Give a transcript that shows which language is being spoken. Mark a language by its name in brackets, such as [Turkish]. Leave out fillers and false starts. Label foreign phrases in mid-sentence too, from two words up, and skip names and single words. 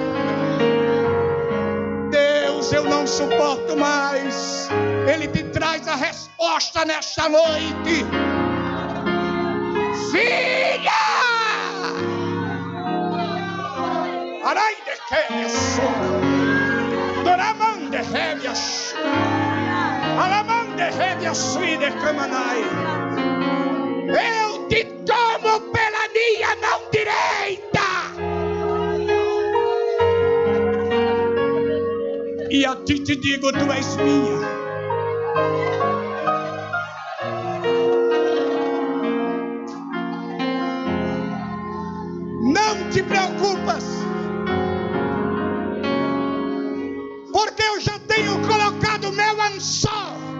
[Portuguese] Deus, eu não suporto mais. Ele te traz a resposta nesta noite. Filha! Arai de que sou. Doramande revias. Alamande revias sui de camanai. Eu te tomo pela minha mão direita. E a ti te digo, tu és minha. Não te preocupas, porque eu já tenho colocado o meu ançol.